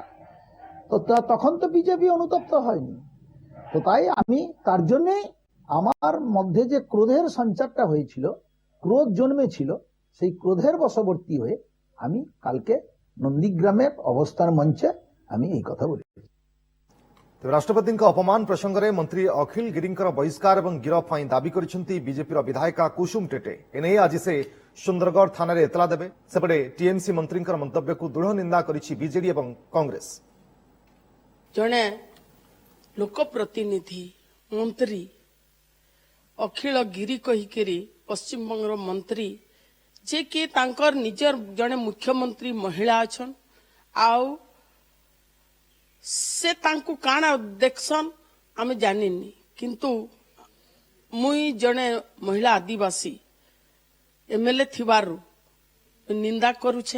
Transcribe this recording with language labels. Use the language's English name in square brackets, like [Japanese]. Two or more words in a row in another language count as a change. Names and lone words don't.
[Bangla] তো তখন তো বিজেপি অনুতপ্ত হয়নি। তো তাই আমি তার জন্যে আমার মধ্যে যে ক্রোধের সঞ্চারটা হয়েছিল ক্রোধ জন্মেছিল, সেই ক্রোধের বশবর্তী হয়ে আমি কালকে নন্দীগ্রামের অবস্থান মঞ্চে আমি এই কথা বলেছি। [Odia] ତେବେ ରାଷ୍ଟ୍ରପତିଙ୍କ ଅପମାନ ପ୍ରସଙ୍ଗରେ ମନ୍ତ୍ରୀ ଅଖିଳ ଗିରିଙ୍କର ବହିଷ୍କାର ଏବଂ ଗିରଫ ପାଇଁ ଦାବି କରିଛନ୍ତି ବିଜେପିର ବିଧାୟିକା କୁସୁମ ଟେଟେ। ଏନେଇ ଆଜି ସେ ସୁନ୍ଦରଗଡ଼ ଥାନାରେ ଏତଲା ଦେବେ। ସେପଟେ ଟିଏମସି ମନ୍ତ୍ରୀଙ୍କର ମନ୍ତବ୍ୟକୁ ଦୃଢ଼ ନିନ୍ଦା କରିଛି ବିଜେଡି ଏବଂ କଂଗ୍ରେସ। ଜଣେ ଲୋକପ୍ରତିନିଧି ମନ୍ତ୍ରୀ ଅଖିଳ ଗିରି କହିକିରି ପଶ୍ଚିମବଙ୍ଗର ମନ୍ତ୍ରୀ ଯେ କି ତାଙ୍କର ନିଜର ଜଣେ ମୁଖ୍ୟମନ୍ତ୍ରୀ ମହିଳା ଅଛନ୍, ଆଉ ସେ ତାଙ୍କୁ କାଣା ଦେଖସନ୍ ଆମେ ଜାଣିନି, କିନ୍ତୁ ମୁଇଁ ଜଣେ ମହିଳା ଆଦିବାସୀ ଏମଏଲଏ ଥିବାରୁ ନିନ୍ଦା କରୁଛେ।